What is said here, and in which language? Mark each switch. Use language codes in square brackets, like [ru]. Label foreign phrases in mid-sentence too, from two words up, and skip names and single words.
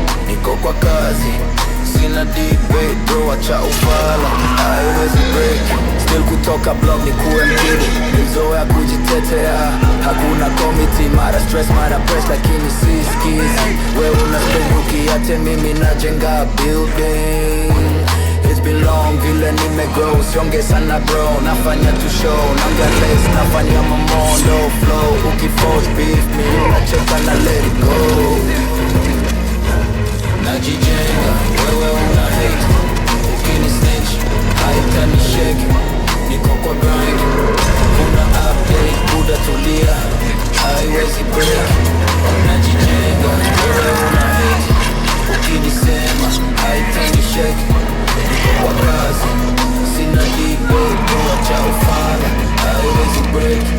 [sw] Niko kwa kazi, sina debate, bro, acha ufala. Haiwezi break. Still kutoka block ni kuwe mkidi. Nizoea kujitetea, hakuna committee, mara stress, mara press, lakini si skizi. Wewe una spend ukiache mimi najenga building. [en] It's been long [sw] vile nimegrow, usionge sana bro, nafanya tu show, naongea less, nafanya mamondo flow, ukiforce beef, mi nacheka na [en] let it go. [sw] Najijenga, wewe una hate, ukini snitch, haitanishake, niko kwa grind, kuna update, buda tulia, haiwezi break. Najijenga, wewe una hate, ukinisema, haitanishake, niko kwa kazi, sina debate, bro, acha ufala, haiwezi break.